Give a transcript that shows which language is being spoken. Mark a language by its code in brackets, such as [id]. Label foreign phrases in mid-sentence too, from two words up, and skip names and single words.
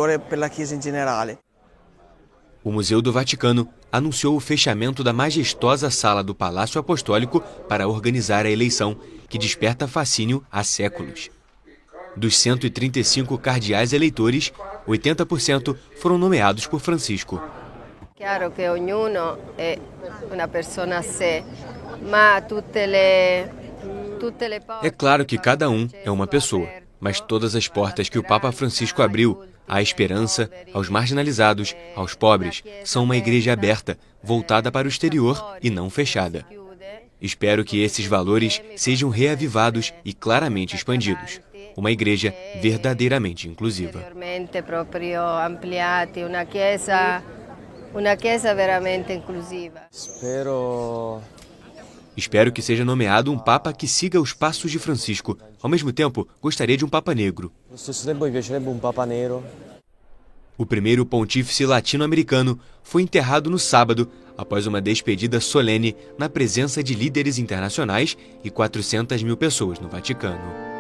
[pt] O Museu do Vaticano anunciou o fechamento da majestosa sala do Palácio Apostólico para organizar a eleição, que desperta fascínio há séculos. Dos 135 cardeais eleitores, 80% foram nomeados por Francisco. Claro que [it] ognuno è una persona a sé, ma tutte le [pt] É claro que cada um é uma pessoa, mas todas as portas que o Papa Francisco abriu à esperança, aos marginalizados, aos pobres, são uma igreja aberta, voltada para o exterior e não fechada. Espero que esses valores sejam reavivados e claramente expandidos. Uma igreja verdadeiramente inclusiva. [it] Uma chiesa veramente inclusiva. [pt] Espero que seja nomeado um Papa que siga os passos de Francisco. Ao mesmo tempo, gostaria de um Papa negro. O primeiro pontífice latino-americano foi enterrado no sábado, após uma despedida solene na presença de líderes internacionais e 400 mil pessoas no Vaticano.